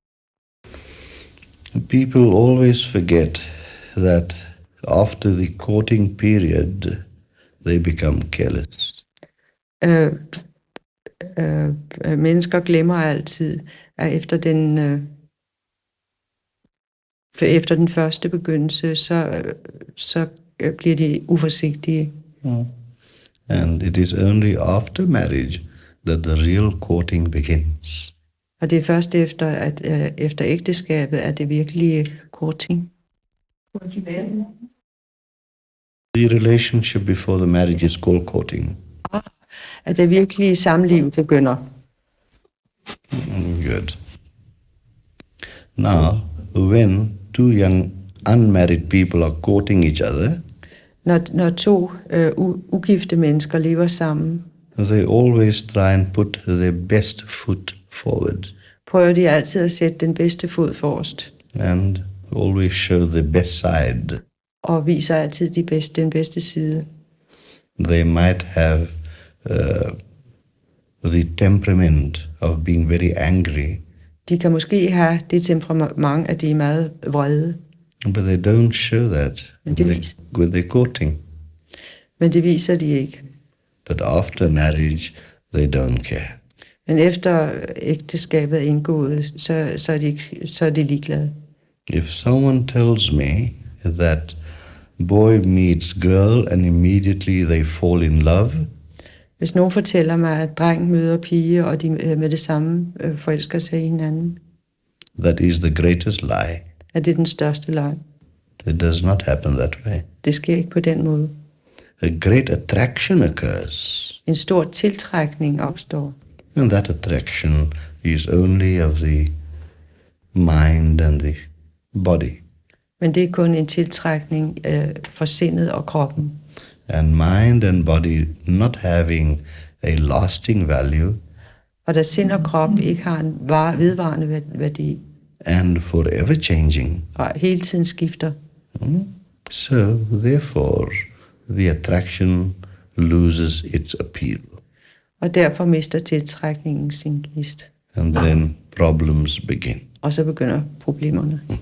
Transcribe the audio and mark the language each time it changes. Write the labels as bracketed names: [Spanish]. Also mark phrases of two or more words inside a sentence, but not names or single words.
[English] People always forget that after the courting period, they become careless. [Danish] Mennesker glemmer altid, at efter den første begyndelse, så bliver de uforsigtige. [English] And it is only after marriage that the real courting begins. [Danish] Og det er først efter ægteskabet, at det virkelige courting. [English] The relationship before the marriage is called courting. [Danish] At det virkelige samliv begynder. [English] Good. Now, when two young unmarried people are courting each other, [Danish] Når to ugifte mennesker lever sammen, [English] they always try and put their best foot forward [Danish] prøver de altid at sætte den bedste fod forrest, [English] and always show the best side. [Danish] og viser altid den bedste side. [English] They might have the temperament of being very angry, [Danish] De kan måske have det temperament, at de er meget vrede, [English] but they don't show that [Danish] Men det [English] with their courting. [Danish] men det viser de ikke. [English] But after marriage, they don't care. [Danish] Men efter ægteskabet er indgået, så er de ligeglade. [English] If someone tells me that boy meets girl and immediately they fall in love, [Danish] Hvis nogen fortæller mig, at dreng møder pige, og de med det samme forelsker sig i hinanden, [English] that is the greatest lie. [Danish] er det den største løgn. [English] It does not happen that way. [Danish] Det sker ikke på den måde. [English] A great attraction occurs, [Danish] En stor tiltrækning opstår, [English] and that attraction is only of the mind and the body. [Danish] men det er kun en tiltrækning for sindet og kroppen. [English] And mind and body not having a lasting value [Danish] Og da sind og krop ikke har en vedvarende værdi, [English] and forever changing, [Danish] og hele tiden skifter, [English] so therefore the attraction loses its appeal, [Danish] og derfor mister tiltrækningen sin gnist. [English] and then problems begin. [Danish] Og så begynder problemerne.